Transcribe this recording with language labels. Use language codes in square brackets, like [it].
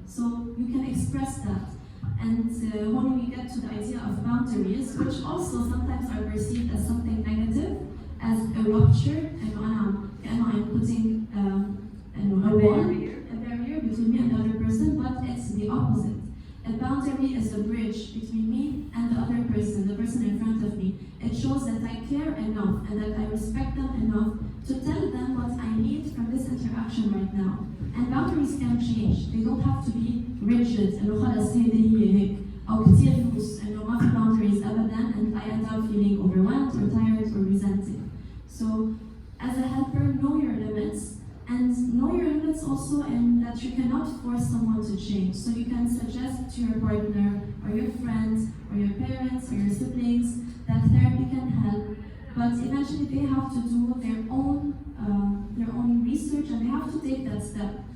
[en] So you can express that. And when we get to the idea of boundaries, which also sometimes are perceived as something negative, as a rupture, and I'm putting a wall, a barrier between me and the other person, but it's the opposite. A boundary is a bridge between me and the other person, the person in front of me. It shows that I care enough and that I respect them enough to tell them what I need from this interaction right now. And boundaries can change. They don't have to be rigid. [ar] إنه خلاص هيدي هي هيك أو كتير [en] loose. [ar] إنه ما في [en] boundaries [ar] أبدا, [en] and I end up feeling overwhelmed or tired or resenting. So, as a helper, know your limits. And know your limits also in that you cannot force someone to change. So you can suggest to your partner or your friends or your parents or your siblings that therapy can help, but eventually they have to do their own research and they have to take that step.